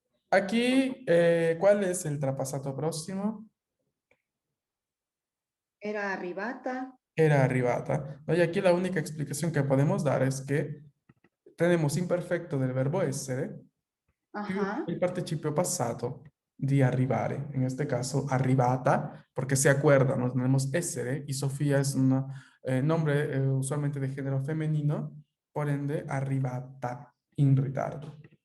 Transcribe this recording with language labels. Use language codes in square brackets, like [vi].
[es] Aquí, ¿cuál es el trapasato próximo? [it] Era arribata. Era arrivata. [es] ¿No? Y aquí la única explicación que podemos dar es que tenemos imperfecto del verbo essere più Ajá. [it] il participio passato di arrivare. [es] En este caso, arrivata, porque se acuerdan, ¿no? Tenemos essere y Sofía es un nombre usualmente de género femenino, por ende, [it] arrivata in ritardo.